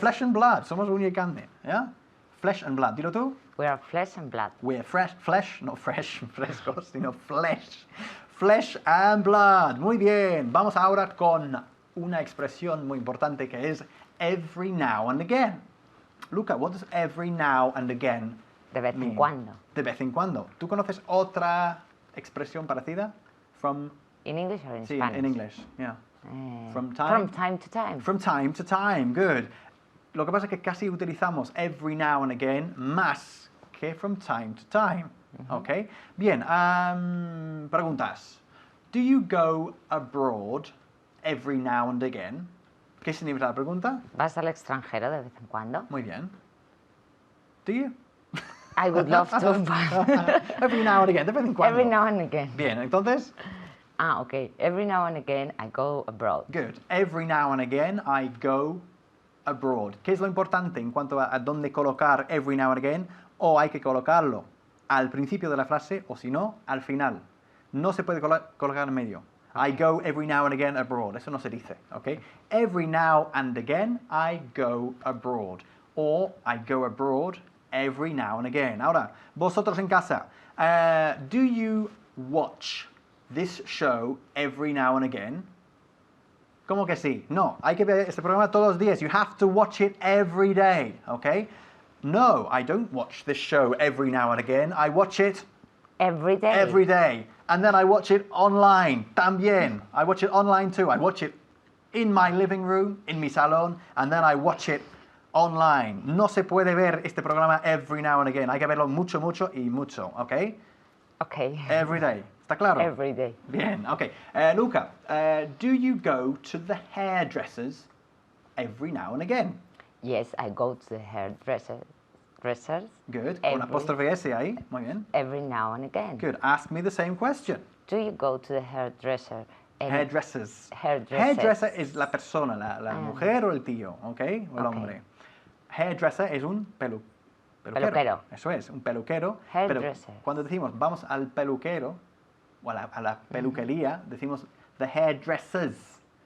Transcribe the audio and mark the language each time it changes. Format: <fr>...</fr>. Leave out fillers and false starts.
<en>flesh and blood,</en> <es>somos uña y carne, ¿ya?</es> <en>Flesh and blood,</en> <es>dilo tú.</es> <en>We are flesh and blood. We're flesh, no fresh, frescos, sino flesh. Flesh and blood.</en> <es>Muy bien. Vamos ahora con una expresión muy importante que es</es> <en>every now and again. Luca, what does every now and again</en> <es>De vez</es> <en>mean?</en> <es>en cuando. De vez en cuando. ¿Tú conoces otra expresión parecida?</es> <en>From, In English or in</en> <es>sí,</es> <en>Spanish? in English, yeah. From time? From time to time. From time to time, good.</en> <es>Lo que pasa es que casi utilizamos</es> <en>every now and again</en> <es>más que</es> <en>from time to time,</en> <es>¿ok? Bien, preguntas.</es> <en>Do you go abroad every now and again?</en> <es>¿Qué significa la pregunta? ¿Vas al extranjero de vez en cuando? Muy bien.</es> <en>Do you? I would love to, but Every now and again,</en> <es>de vez en cuando.</es> <en>every now and again.</en> <es>Bien, entonces,</es> <en>Okay. Every now and again I go abroad. good. Every now and again I go abroad.</en> <es>¿Qué es lo importante en cuanto a dónde colocar</es> <en>every now and again?</en> <es>O hay que colocarlo al principio de la frase o si no, al final. No se puede colocar en medio.</es> <en>I go every now and again abroad.</en> <es>Eso no se dice,</es> <en>¿ok? Every now and again I go abroad. O I go abroad every now and again.</en> <es>Ahora, vosotros en casa,</es> <en>do you watch this show every now and again?</en> <es>¿Cómo que sí? No, hay que ver este programa todos los días.</es> <en>You have to watch it every day,</en> <es>okay?</es> <en>No, I don't watch this show every now and again. I watch it Every day. every day. And then I watch it online, también. I watch it online too. I watch it in my living room, in</en> <es>mi salón,</es> <en>and then I watch it online.</en> <es>No se puede ver este programa</es> <en>every now and again.</en> <es>Hay que verlo mucho, mucho y mucho, okay?</es> <en>Okay. Every day.</en> <es>¿Está claro?</es> <en>Every day. Bien, okay. Luca, do you go to the hairdressers every now and again? Yes, I go to the hairdressers. Good. Con Every-</en> <es>apóstrofe S ahí. Muy bien.</es> <en>Every now and again. Good. Ask me the same question. Do you go to the hairdresser? Hairdressers. Hairdressers.</en> <es>Hairdresser es la persona, la mujer o el tío, ¿ok? O el</es> <en>Ok.</en> <es>hombre. Hairdresser es un peluquero. Peluquero. Eso es, un peluquero.</es> <en>Hairdresser.</en> <es>Pero cuando decimos vamos al peluquero o a la peluquería, decimos</es> <en>the hairdressers.</en>